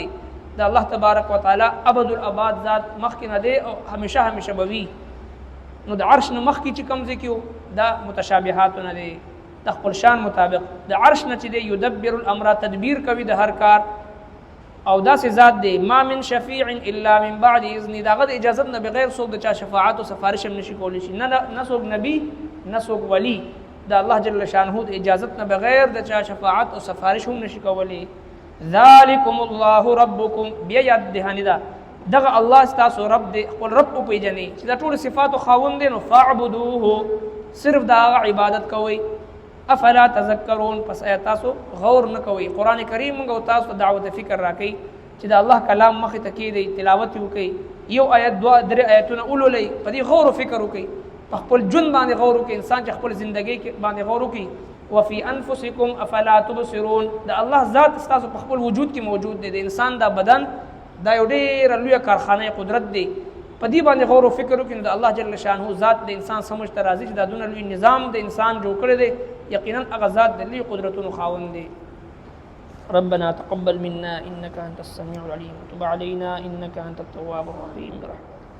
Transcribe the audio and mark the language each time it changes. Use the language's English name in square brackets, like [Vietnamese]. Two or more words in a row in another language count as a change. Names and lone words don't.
[Pashto] د الله [Arabic] تبارک وتعالى [Pashto] ابد الاباد ذات مخکې نه دی او همیشه به وي. نو د عرش نه مخکې چې کوم ځای کې دا متشابهاتو نه دی، د خپل شان مطابق. د عرش نه چې دی [Arabic] یدبر الامر، [Pashto] تدبیر کوي د هر کار. او داسې ذات دی [Arabic] ما من شفیع الا من بعد اذن، [Pashto] داغه د اجازت نه بغیر څوک د چا شفاعت او سفارش هم نشي کولی شي، نه څوک نبی نه څوک ولی. د الله جل شانه د اجازت نه بغیر د چا شفاعت او سفارش هم نشي کولی. [Arabic] ذالکم الله ربکم، [Pashto] بیا یاد دهانی دا دغه الله ستاسو رب دی، خپل رب او پیژنئ چې دا ټول صفات او خاوند دی. نو فاعبدوه، صرف دا عبادت کوئ. [Arabic] افلا تذکرون، [Pashto] پس آیا تاسو غور نه کوئ؟ قرآن کریم موږ او تاسو دعوت فکر راکئ چې د الله کلام مخې ته کېږدئ، تلاوت یې وکئ، یو آیت دوه درې آیتونه ولولئ، په دې غور و فکر وکئ، په خپل ژوند باندې غور وکړي. انسان چې خپل زندګۍ باندې غور وکړي. [Arabic] وفي انفسکم افلا تبصرون، [Pashto] د الله ذات ستاسو په خپل وجود کې موجود دی. د انسان دا بدن دا یو ډېره لویه کارخانه قدرت دی، په دې باندې غور و فکر وکړي. د الله جل شانه ذات د انسان سمجھ ته راځي چې دا دونه لوی نظام د انسان جوړ کړی دی، یقینا هغه ذات د لوی قدرتونو خاوند دی. [Arabic] ربنا تقبل منا انك انت السميع العليم وتب علينا انك انت التواب الرحيم برحمتك.